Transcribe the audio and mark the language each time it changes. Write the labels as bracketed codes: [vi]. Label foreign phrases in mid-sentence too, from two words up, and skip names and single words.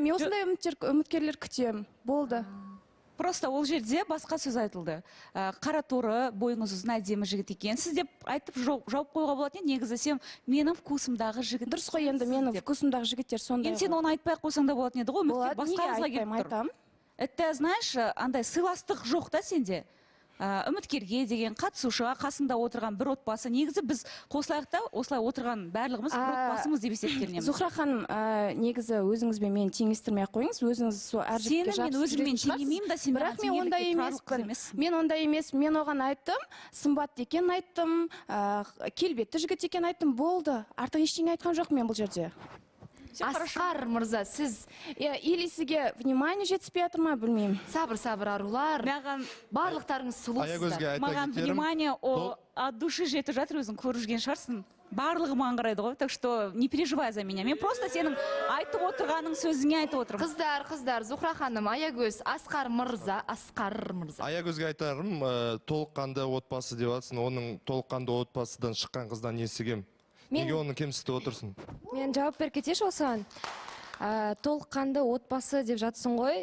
[kk] Мен осындай үміткерлер күтем. Болды. Просто ол жерде басқа сөз айтылды. Қара торы, бойыңыз ұзын, әдемі жігіт екенсіз деп айтып жауап қоюға болады. Негізі сен менің вкусымдағы жігіт. Дұрыс қой, енді менің вкусымдағы жігіттер сондай. Енді сен оны айтпай қойсаң да болады еді ғой. Болады, неге айтпаймын, айтам. [ru] Это, знаешь, [kk] андай сыйластық жоқ та сенде. Үміткерге деген қатысушыға қасында отырған бір отбасы. Негізі біз қосылайық та осылай отырған барлығымыз бір отбасымыз деп есептелінеміз. Зухра ханым, негізі өзіңізбен мені теңестірмей ақ қойыңыз. Өзіңіз сол әр жігітке жақсы жүретін шығарсыз. Бірақ мен ондай емеспін. Мен ондай емес. Мен оған айттым, сымбатты екен айттым, келбетті жігіт екен айттым, болды. Артық ештеңе айтқан жоқ мен бұл жерде. Асқар мырза, сіз или сізге внимание жетіспей жатыр ма, білмеймін. Сабыр арулар. Барлықтарыңыз сұлусыздар. Маған [ru] внимание от души [kk] жетіп жатыр, өзің көріп жүрген шығарсың. Барлығы маған қарайды ғой, [ru] так что не переживай за меня. [kk] Мен просто сенің айтып отырғаның сөзіңе айтып отырмын. Қыздар, Зухра ханым, Аягөз, Асқар мырза. Аягөзге айтарым, толыққанды отбасы деп жатсың, оның толыққанды отбасыдан шыққан қыздан естігем. Неге оны кемсітіп отырсың? Мен жауап беріп кетейінші осыған. Толыққанды отбасы деп жатсың ғой.